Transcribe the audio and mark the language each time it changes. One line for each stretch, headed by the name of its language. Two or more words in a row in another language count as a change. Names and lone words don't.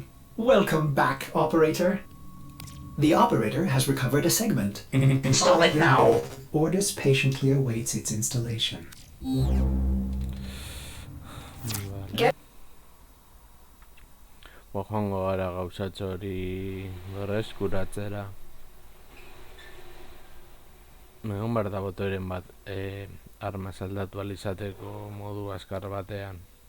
English: Welcome back, Operator. The Operator has recovered a segment. Install it now. Ordis patiently awaits its installation.
Basque: Joango gara gauzatxo hori berreskuratzera. Egon behar da botoren bat arma saldatu alizateko modu azkar batean.